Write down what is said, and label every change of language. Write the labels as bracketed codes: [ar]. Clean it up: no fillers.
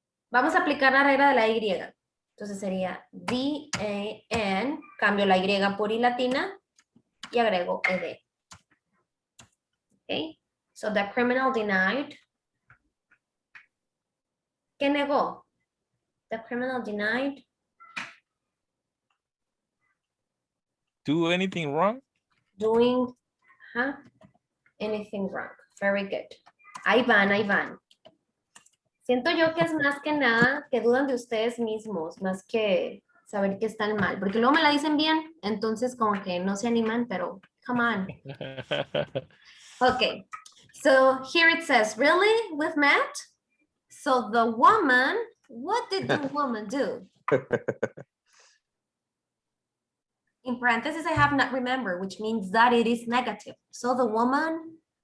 [es] Vamos a aplicar la regla de la Y. Entonces sería D-A-N, cambio la Y por I latina y agrego ED. [en] Okay, so the criminal denied. ¿Qué negó? The criminal denied. Do anything wrong? Doing anything wrong. Very good. Ahí van, ahí van. [es] Siento yo que es más que nada que dudan de ustedes mismos, más que saber que están mal, porque luego me la dicen bien, entonces como que no se animan, pero come on. [en] Okay, so here it says, really, with Matt? So the woman, what did the woman do? In parentheses, I have not remember, which means that it is negative. So the woman,